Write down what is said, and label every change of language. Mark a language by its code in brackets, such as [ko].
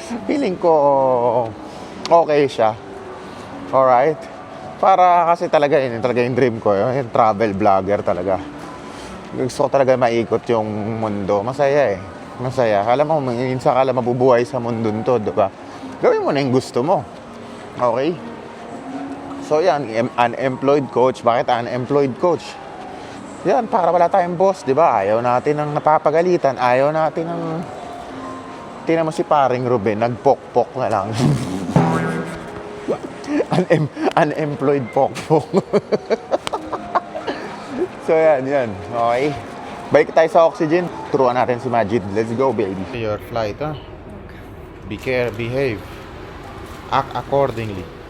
[tl] Feeling ko, okay siya. Alright? Para kasi talaga, yun talaga yung dream ko. Yung travel vlogger talaga. Gusto ko talaga maikot yung mundo. Masaya eh. Masaya. Alam mo, minsan ka lang mabubuhay sa mundo nito, diba? Gawin mo na yung gusto mo. [en] Okay? So yan, unemployed coach. Bakit unemployed coach? [tl] Yan, para wala tayong boss, di ba? Ayaw natin ng napapagalitan. Ayaw natin ng... Tingnan mo si paring Ruben, nagpokpok na lang. Unemployed pokpok. [en] So yan. Okay. Balik tayo sa oxygen. Turuan natin si Majid. Let's go, baby. Your flight, huh? Behave. Act accordingly.